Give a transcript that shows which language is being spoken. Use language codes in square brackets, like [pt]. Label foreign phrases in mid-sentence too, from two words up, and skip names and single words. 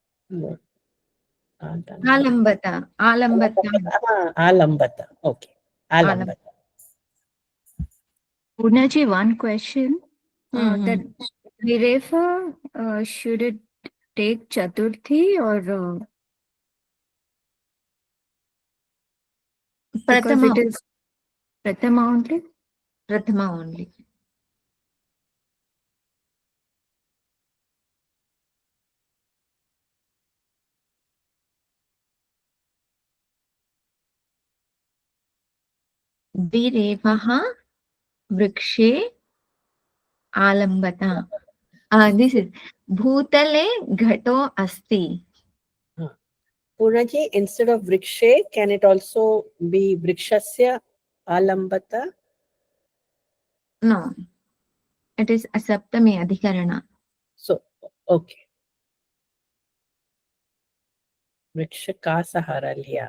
[en] No. [sa] आलम्बत। आलम्बत. Alambata. Okay. Alambata. [en] Purnaji, one question. Hmm, That Virefa, should it take Chaturthi or because [sa] Prathama. [en] it is Prathama only? Prathama only. [sa] वीरेवह वृक्षे आलम्बत. [en] This is [sa] भूतले घटो अस्ति. [en] Purnaji, instead of vrikshe, can it also be [sa] वृक्षस्य आलम्बत? [en] No. It is [sa] असप्तमी अधिकरण. [en] So, okay. [hi] वृक्ष का सहारा लिया.